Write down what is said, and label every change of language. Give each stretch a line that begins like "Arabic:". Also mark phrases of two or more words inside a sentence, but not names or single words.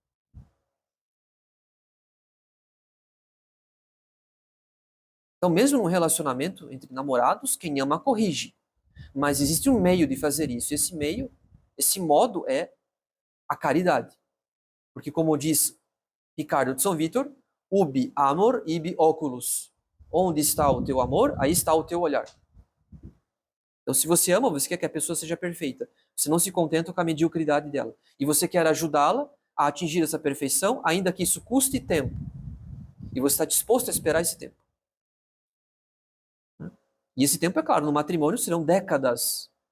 Portuguese: Então, mesmo num relacionamento entre namorados, quem ama corrige. Mas existe um meio de fazer isso. Esse meio, esse modo é a caridade. Porque como diz Ricardo de São Vítor,
Latin: ubi amor ibi oculus.
Portuguese: Onde está o teu amor, aí está o teu olhar. Então, se você ama, você quer que a pessoa seja perfeita. Você não se contenta com a mediocridade dela. E você quer ajudá-la a atingir essa perfeição, ainda que isso custe tempo. E você está disposto a esperar esse tempo. E esse tempo, é claro, no matrimônio serão décadas.